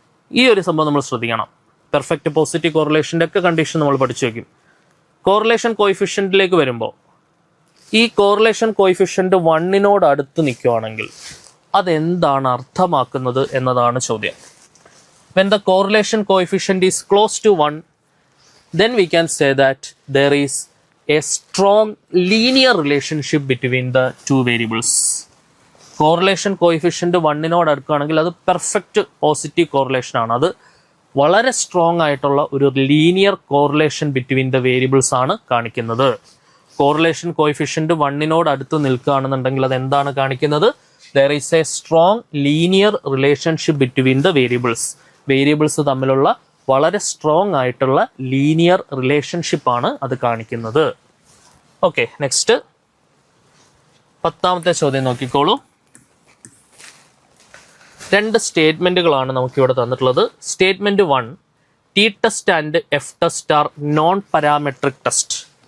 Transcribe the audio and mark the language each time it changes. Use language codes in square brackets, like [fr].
[ml] ഈ ഒരു സംഭവം നമ്മൾ ശ്രദ്ധിക്കണം. പെർഫെക്റ്റ് പോസിറ്റീവ് കോറിലേഷൻ്റെ ഒക്കെ കണ്ടീഷൻ നമ്മൾ പഠിച്ചു വയ്ക്കും. കോറിലേഷൻ കോഎഫിഷ്യൻറ്റിലേക്ക് വരുമ്പോൾ ഈ കോറിലേഷൻ കോഎഫിഷ്യൻറ്റ് 1 അടുത്ത് നിൽക്കുകയാണെങ്കിൽ അതെന്താണ് അർത്ഥമാക്കുന്നത് എന്നതാണ് ചോദ്യം. [en] When the correlation coefficient is close to 1, then we can say that there is a strong linear relationship between the two variables. [ml] Correlation coefficient 1 അടുക്കുകയാണെങ്കിൽ അത് പെർഫെക്റ്റ് പോസിറ്റീവ് കോറിലേഷൻ ആണ്. അത് വളരെ സ്ട്രോങ് ആയിട്ടുള്ള ഒരു linear correlation [en] between the variables [ml] ആണ് കാണിക്കുന്നത്. Correlation coefficient 1 അടുത്ത് നിൽക്കുകയാണെന്നുണ്ടെങ്കിൽ അത് എന്താണ് കാണിക്കുന്നത്? [en] there is a strong linear relationship between the variables. [ml] Variables തമ്മിലുള്ള വളരെ സ്ട്രോങ് ആയിട്ടുള്ള ലീനിയർ റിലേഷൻഷിപ്പ് ആണ് അത് കാണിക്കുന്നത്. ഓക്കെ, നെക്സ്റ്റ് 10ാമത്തെ ചോദ്യം നോക്കിക്കോളൂ. 2 സ്റ്റേറ്റ്മെന്റുകളാണ് നമുക്കിവിടെ തന്നിട്ടുള്ളത്. [en] Statement 1, T test and F test are non parametric test.